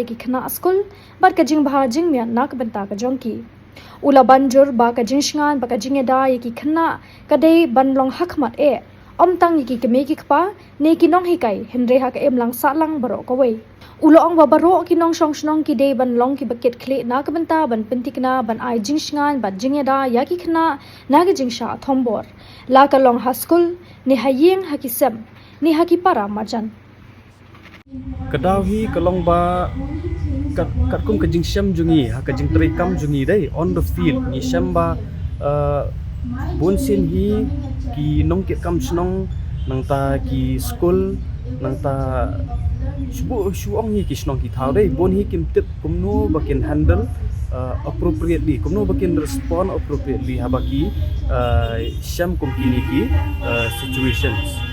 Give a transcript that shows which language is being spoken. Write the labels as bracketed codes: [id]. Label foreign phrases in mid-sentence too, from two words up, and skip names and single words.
[kha] ki Khynnah school bat ka Jingbha jingmya nak banta ka jongki ula banjur ba ka Jingshngain ba ka jingeda ki Khynnah ka dei banlong hakmat e omtang ki keme ki kpa ne ki nong hikai henre ha ka emlang salang baro ka wei ulo ong ba baro ki nong shong shnong ki dei banlong ki bucket khle nak banta ban pintikna ban ai Jingshngain bat jingeda ya ki Khynnah na ka jingsha thombor la ka long ha school ni hayeng ha ki sem ni haki para majan Kadaw hi kalong ba kat kum ka jingsham jungi ha ka jingtri kam jungi dai [en] on the field [kha] ni shamba bonsin hi ki nong ke kam snong nang ta ki school nang ta shuong hi ki snong ki thau dai bon hi kim tip kumno bakin [en] handle appropriately [kha] kumno bakin [en] respond appropriately [kha] habaki sham kum kini ki situations